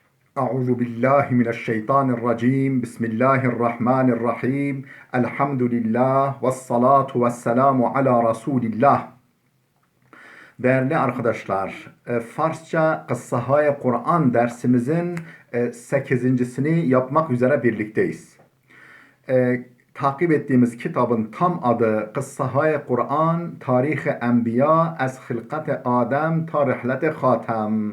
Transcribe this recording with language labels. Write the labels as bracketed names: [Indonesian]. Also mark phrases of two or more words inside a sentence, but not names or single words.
[Arabic] أعوذ بالله من الشيطان الرجيم بسم الله الرحمن الرحيم الحمد لله والصلاة والسلام على رسول الله. [Turkish] Değerli arkadaşlar, Farsça Kıssahay Kur'an dersimizin 8.sini yapmak üzere birlikteyiz. Takip ettiğimiz kitabın tam adı Kıssahay Kur'an, Tarih-i Enbiya, Ez Hilkat-i Adem, Tarihlet-i Hatem.